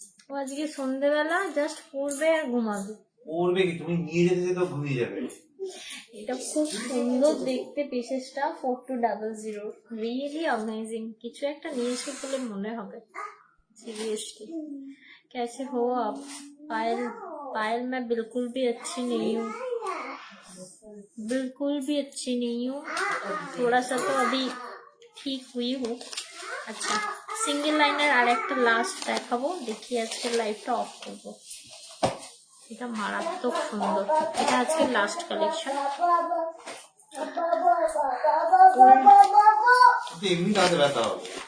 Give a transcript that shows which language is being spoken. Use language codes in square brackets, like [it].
[bn] ও আজকে সন্ধ্যেবেলা জাস্ট পড়বে আর ঘুমাবে। পড়বে কি, তুমি নিয়ে যেতে যেতে ঘুমিয়ে যাবে। এটা খুব সুন্দর দেখতে পিসেসটা, 4200, [en] Really amazing. [bn] কিছু একটা নিয়েছি বলে মনে হবে, सीरियसली। [hi] कैसे हो आप? पायल, पायल मैं बिल्कुल भी अच्छी नहीं हूँ, बिल्कुल भी अच्छी नहीं हूँ, थोड़ा सा तो अभी ठीक हुई हूँ। [bn] अच्छा, সিঙ্গেল লাইনের আর একটা লাস্ট দেখাবো, দেখি আজকের লাইভটা অফ করবো। এটা মারাত্মক সুন্দর, এটা আজকের লাস্ট কালেকশন। এমনি দাঁতে ব্যথা হবে